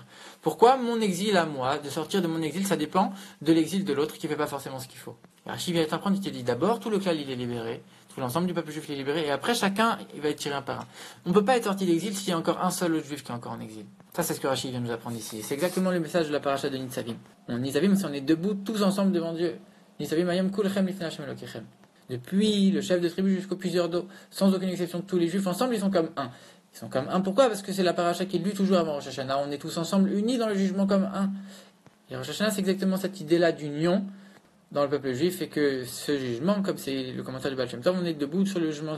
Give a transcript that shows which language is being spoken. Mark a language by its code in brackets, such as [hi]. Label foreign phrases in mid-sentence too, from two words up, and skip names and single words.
[fr] Pourquoi mon exil à moi, de sortir de mon exil, ça dépend de l'exil de l'autre qui fait pas forcément ce qu'il faut? Et Rachid vient t'apprendre, il te dit, d'abord, tout le clan, il est libéré, Tout l'ensemble du peuple juif est libéré, et après chacun il va être tiré un par un. On ne peut pas être sorti d'exil s'il y a encore un seul autre juif qui est encore en exil. Ça, c'est ce que Rachid vient nous apprendre ici. C'est exactement le message de la paracha de Nitzavim. Nitzavim, c'est on est debout tous ensemble devant Dieu. [he] נצבים היום כלכם לפני השם אלהיכם. [fr] Depuis le chef de tribu jusqu'au plusieurs d'eau, sans aucune exception, tous les juifs ensemble, ils sont comme un. Ils sont comme un. Pourquoi? Parce que c'est la paracha qui est lue toujours avant Rosh Hashanah. On est tous ensemble unis dans le jugement comme un. Et Rosh Hashanah, c'est exactement cette idée-là d'union dans le peuple juif, et que ce jugement, comme c'est le commentaire du Baal Shem Tov, on est debout sur le jugement.